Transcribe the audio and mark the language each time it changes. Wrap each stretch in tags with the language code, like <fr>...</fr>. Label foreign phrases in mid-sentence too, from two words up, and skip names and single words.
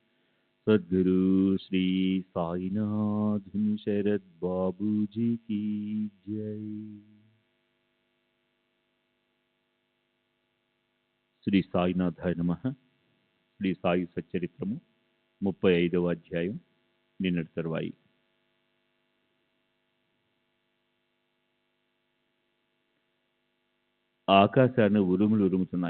<hi>सद्गुरु श्री साईनाथ शरद बाबू जी की जय।</hi> <te>శ్రీ సాయినాథాయ నమః. శ్రీ సాయి సచ్చరిత్రము 35వ అధ్యాయం నిన్నటి తరువాయి. ఆకాశాన్ని ఉరుములు ఉరుముతున్నాయి.</te>